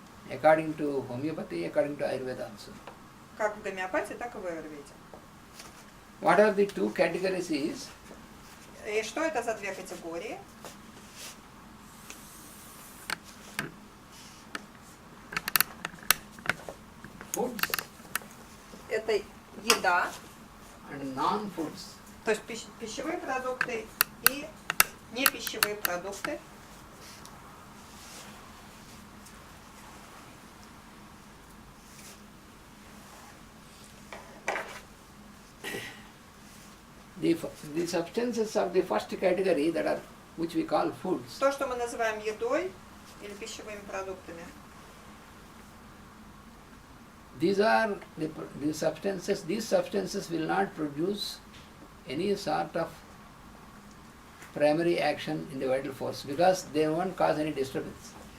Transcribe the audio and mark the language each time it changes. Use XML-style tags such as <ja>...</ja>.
<en>according to homeopathy, according to Ayurveda also.</en> <ru>Как в гомеопатии, так и в аюрведе.</ru> <en>What are the two categories is</en> <ru>И что это за две категории?</ru> <en>foods</en> <ru>Это еда,</ru> <en>and non-foods.</en> <ru>то есть пищевые продукты и непищевые продукты.</ru> <en>the substances of the first category that are which we call foods.</en> <ru>То, что мы называем едой или пищевыми продуктами,</ru> <en>These are the substances. These substances will not produce any sort of primary action in the vital force because they won't cause any disturbance.</en>